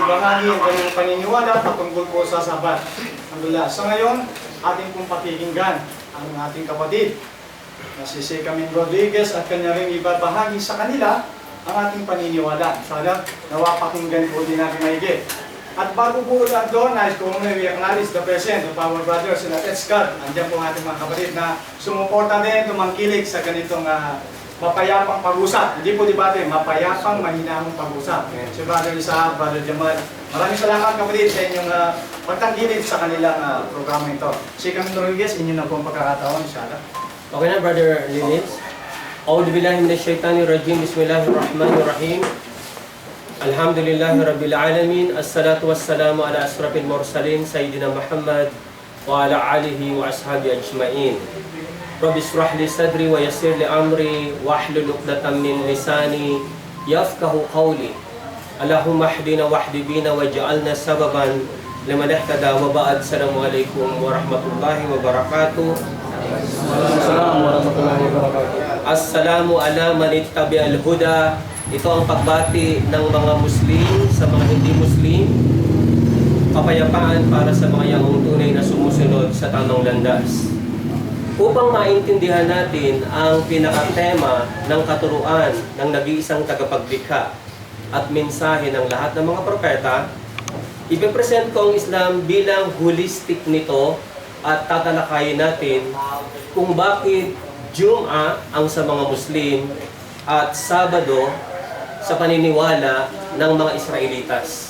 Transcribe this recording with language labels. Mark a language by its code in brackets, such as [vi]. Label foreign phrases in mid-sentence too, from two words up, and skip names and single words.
[tl] ibahagi ang kanyang paniniwala patungkol po sa Sabat. Alhamdulillah. So ngayon, ating pong pakikinggan ang ating kapatid na si Camin Rodriguez at kanya rin ibabahagi sa kanila ang ating paniniwala. Sana nawa pakinggan po din natin maigit. At bago po ulit doon, nais ko muna i-acknowledge [en] the presence of our brothers and Scott. [tl] Andiyan po ang ating mga kapatid na sumuporta din, tumangkilig sa ganitong mapayapang pag-usap. Hindi po debate, mapayapang, mahinahong pag-usap. Si Brother Isa, Brother Jamal. Maraming salamat kapatid sa inyong pagtangkilig sa kanilang programa ito. Si Camin Rodriguez, inyo na po ang pagkakataon, inshallah. Okay na, Brother Lilith. [ar] أعوذ بالله من الشيطان الرجيم بسم الله الرحمن الرحيم. الحمد لله رب العالمين الصلاة والسلام على أشرف المرسلين سيدنا محمد وعلى آله وأصحابه أجمعين. رب اشرح لي صدري ويسر لي أمري واحلل عقدة من لساني يفقهوا قولي. اللهم اهدنا واهد بنا واجعلنا سببا لمن اهتدى وبعد. السلام عليكم ورحمة الله وبركاته. السلام ورحمة الله وبركاته. السلام على من اتبع الهدى. [tl] Ito ang pagbati ng mga Muslim sa mga hindi Muslim. Kapayapaan para sa mga yaong tunay na sumusunod sa tamang landas. Upang maintindihan natin ang pinakatema ng katuruan ng nag-iisang tagapaglikha at mensahe ng lahat ng mga propeta, ipipresent ko ang Islam bilang holistic nito at tatalakayin natin kung bakit Jum'ah ang sa mga Muslim at Sabado sa paniniwala ng mga Israelitas.